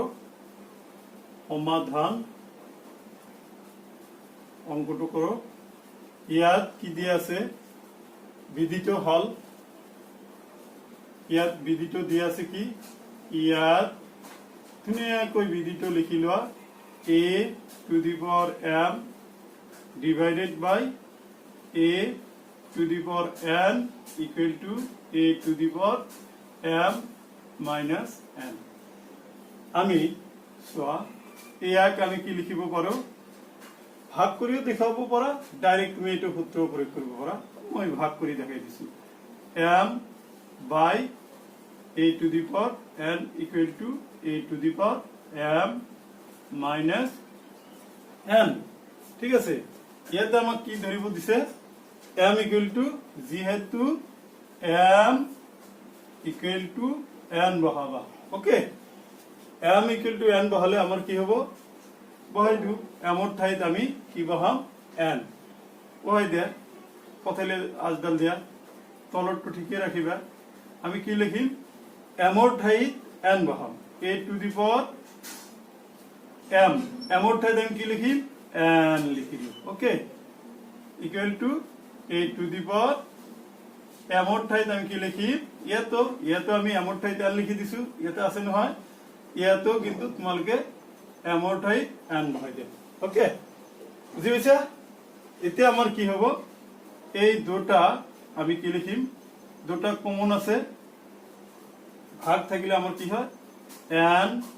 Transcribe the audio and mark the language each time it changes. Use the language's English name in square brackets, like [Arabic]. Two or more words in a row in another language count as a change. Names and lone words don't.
[Assamese] সমাধান অংকটো কৰোঁ। ইয়াত কি দিয়া আছে, বিধিটো হল, ইয়াত বিধিটো দিয়া আছে কি, ইয়াত ধুনীয়াকৈ বিধিটো লিখি লোৱা [English] a to the power m divided by a to the power n equal to a to the power m minus n। [Assamese] আমি চোৱা ইয়াক আমি কি লিখিব পাৰো, ভাগ কৰিও দেখাব পাৰা, ডাইৰেক্ট তুমি এইটো সূত্র প্ৰয়োগ কৰিব পাৰা। মই ভাগ কৰি দেখাই দিছো, [English] m by a to the power n equal to a to the power m minus n। [Assamese] ঠিক আছে, ইয়াতে আমাক কি ধৰিব দিছে, [English] m equal to [Assamese] যেহেতু [English] m equal to n বহাবা। [Assamese] ওকে, [English] m equal to n [Assamese] বহালে আমাৰ কি হ'ব, বহাই দিওঁ, m ৰ ঠাইত আমি কি বহাম, n বহাই দিয়া, পথাইলে আজডাল দিয়া, তলৰটো ঠিকে ৰাখিবা। আমি কি লিখিম, m ৰ ঠাইত n বহাম, [English] a to the power m, [Assamese] m ৰ ঠাইত আমি কি লিখিম, n লিখি দিওঁ। ওকে, [English] equal to a to the power m [Assamese] ৰ ঠাইত আমি কি লিখিম, ইয়াতো আমি m ৰ ঠাইত n লিখি দিছো, ইয়াতে আছে নহয়, ইয়াতো কিন্তু তোমালোকে m ৰ ঠাইত n বহাই দিয়া। ওকে, বুজি পাইছা? এতিয়া আমাৰ কি হ'ব, এই দুটা আমি কি লিখিম, দুটা কমন আছে, ভাগ থাকিলে আমাৰ কি হয়, n